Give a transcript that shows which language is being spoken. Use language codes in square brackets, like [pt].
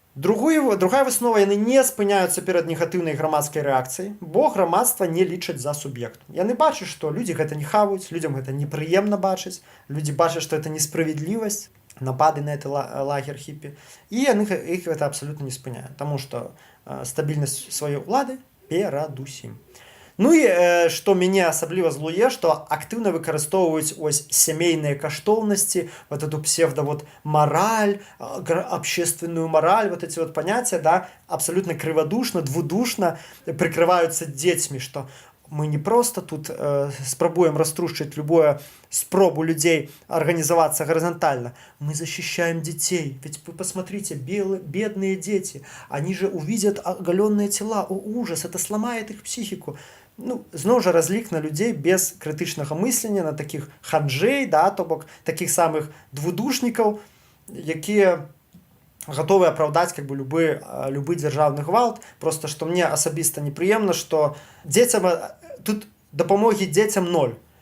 [be] Другая выснова, яны не спыняюцца перад негатыўнай грамадскай рэакцыяй, бо грамадства не лічаць за суб'ект. Яны бачаць, што людзі гэта не хаваюць, людзям гэта непрыемна бачыць, людзі бачаць, што это несправядлівасць, напады на это лагер хіпі, і іх гэта абсалютна не спыняе, таму што стабільнасць сваёй улады перадусім. Ну і што мяне асабліва злуе, што актыўна выкарыстоўваюць ось сямейныя каштоўнасці, [ru] вот эту псевдо-мораль, общественную мораль, вот эти вот понятия, да, абсолютно криводушно, двудушно прикрываются детьми, что мы не просто тут спробуем раструшить любую спробу людей организоваться горизонтально, мы защищаем детей. Ведь вы посмотрите, бедные дети, они же увидят оголенные тела, о, ужас, это сломает их психику. [be] Ну, зноў жа разлік на людзей без крытычнага мыслення, на такіх хаджэй, да, то бок такіх самых двудушнікаў, якія гатовы апраўдаць [ru] как бы [be] любы дзяржаўны гвалт. Просто што мне асабіста непрыемна, што дзецям тут дапамогі дзецям 0.